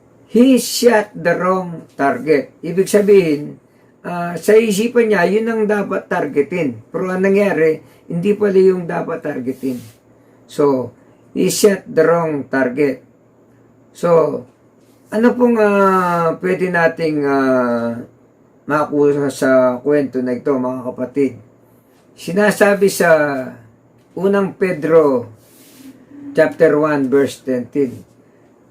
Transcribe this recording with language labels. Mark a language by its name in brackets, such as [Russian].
[English] He shot the wrong target. [Filipino] Ibig sabihin, sa isipan niya, yun ang dapat targetin. Pero ang nangyari, hindi pala yung dapat targetin. [English] So, he shot the wrong target. [Filipino] So, ano pong pwede nating makuha sa kwento na ito, mga kapatid? Sinasabi sa unang Pedro chapter 1 verse 10.